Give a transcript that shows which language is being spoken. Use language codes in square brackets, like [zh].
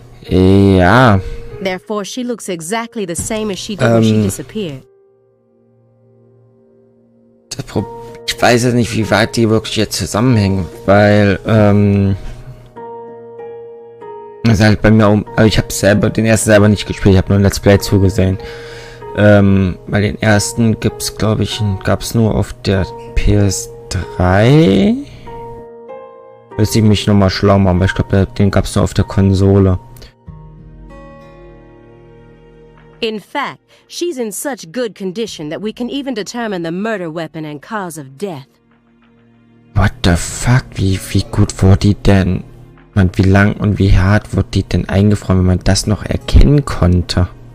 [de] Ja. [en] Therefore, she looks exactly the same as she did when she disappeared. [de] Ich weiß jetzt nicht, wie weit die wirklich jetzt zusammenhängen, weil, das ist halt bei mir also ich habe den ersten selber nicht gespielt, ich habe nur ein Let's Play zugesehen. Bei den ersten gibt's, glaube ich, gab's nur auf der PS3. Müsste ich mich nochmal schlau machen, aber ich glaube, den gab's nur auf der Konsole. [en] In fact, she's in such good condition that we can even determine the murder weapon and cause of death. What the fuck? [de] Wie gut wurde die denn? Und wie lang und wie hart wurde die denn eingefroren, wenn man das noch erkennen konnte?